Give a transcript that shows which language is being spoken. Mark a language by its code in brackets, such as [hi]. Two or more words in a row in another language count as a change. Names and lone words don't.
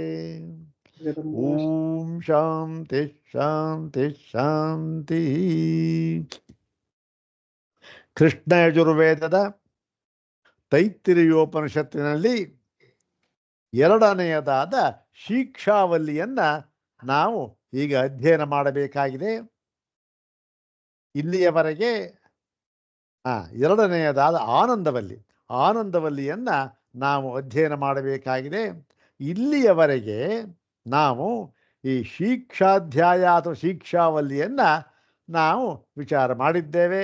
[sa] ಓಂ ಶಾಂತಿ ಶಾಂತಿ ಶಾಂತಿ. [kn] ಕೃಷ್ಣ ಯಜುರ್ವೇದದ ತೈತ್ತಿರೀಯೋಪನಿಷತ್ತಿನಲ್ಲಿ ಎರಡನೆಯದಾದ ಶಿಕ್ಷಾವಲ್ಲಿಯನ್ನ ನಾವು ಈಗ ಅಧ್ಯಯನ ಮಾಡಬೇಕಾಗಿದೆ. ಇಲ್ಲಿಯವರೆಗೆ ಎರಡನೆಯದಾದ ಆನಂದವಲ್ಲಿಯನ್ನ ನಾವು ಅಧ್ಯಯನ ಮಾಡಬೇಕಾಗಿದೆ. ಇಲ್ಲಿಯವರೆಗೆ ನಾವು ಈ ಶಿಕ್ಷಾಧ್ಯಾಯ ಅಥವಾ ಶಿಕ್ಷಾವಲ್ಲಿಯನ್ನ ನಾವು ವಿಚಾರ ಮಾಡಿದ್ದೇವೆ.